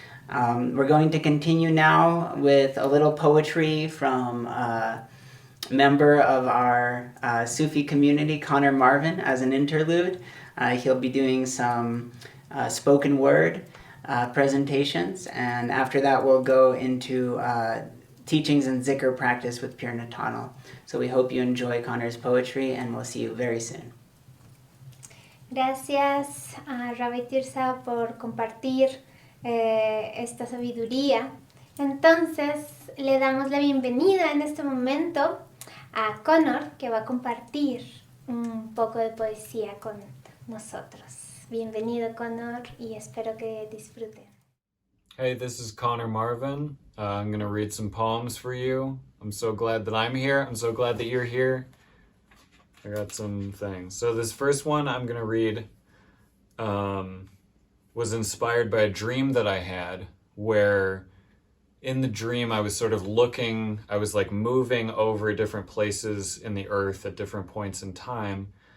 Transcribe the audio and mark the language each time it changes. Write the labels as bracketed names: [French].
[English] We're going to continue now with a little poetry from a member of our Sufi community, Connor Marvin, as an interlude. He'll be doing some spoken word presentations, and after that we'll go into teachings and zikr practice with Pir Natanel. So we hope you enjoy Connor's poetry, and we'll see you very soon. [Spanish] Gracias a Rabbi Tirza por compartir esta sabiduría. Entonces le damos la bienvenida en este momento a Connor, que va a compartir un poco de poesía con nosotros. Bienvenido, Connor, y espero que disfruten. [English] Hey, this is Connor Marvin. I'm going to read some poems for you. I'm so glad that I'm here. I'm so glad that you're here. I got some things. So this first one I'm going to read was inspired by a dream that I had, where in the dream I was sort of looking, I was like moving over different places in the earth at different points in time.